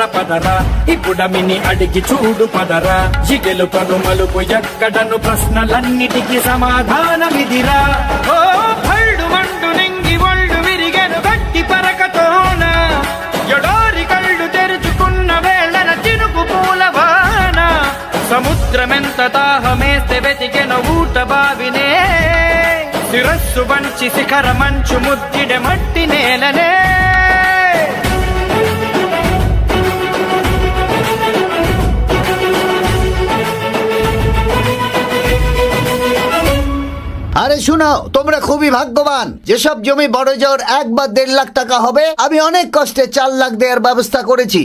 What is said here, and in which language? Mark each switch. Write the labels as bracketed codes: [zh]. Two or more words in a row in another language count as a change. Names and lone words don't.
[te] పదరా ఇప్పుడమిని అడిగి చూడు పదరా జిగెలు కనుమలుపు ఎక్కడను ప్రశ్నలన్నిటికీ సమాధానమిదిరా ఓ భళ్ళు మండు నింగి ఒళ్ళు విరిగెను గట్టి పరకతోన ఎడోరి కళ్ళు తెరుచుకున్న వేళన చినుకు పూలవాన సముద్రమెంత దాహమేస్తే వెతికెను ఊట బావినే శిరస్సు వంచి శిఖర మంచు ముద్దిడె మట్టి నేలనే [bn] আরে শুনো, তোমরা খুবই ভাগ্যবান। যেসব জমি বড় জোর 1 বা 1.5 লাখ টাকা হবে, আমি অনেক কষ্টে 4 লাখ দেওয়ার ব্যবস্থা করেছি।